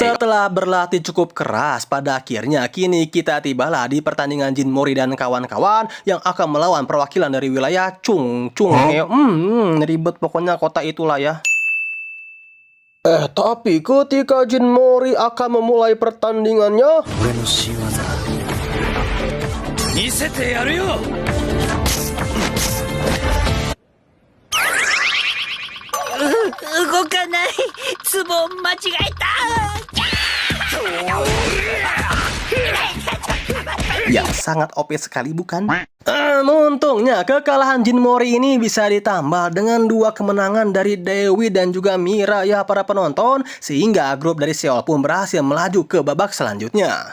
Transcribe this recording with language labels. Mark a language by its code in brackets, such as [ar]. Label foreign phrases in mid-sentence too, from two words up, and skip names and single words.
[id] Setelah berlatih cukup keras, pada akhirnya kini kita tibalah di pertandingan Jin Mori dan kawan-kawan yang akan melawan perwakilan dari wilayah ribet pokoknya kota itulah ya. Tapi ketika Jin Mori akan memulai pertandingannya, [ja] 俺の仕業だ。見せてやるよ。動かない。ツボを間違えた。 [id] ya sangat OP sekali bukan? Untungnya kekalahan Jin Mori ini bisa ditambah dengan 2 kemenangan dari Dewi dan juga Mira ya para penonton, sehingga grup dari Seoul pun berhasil melaju ke babak selanjutnya.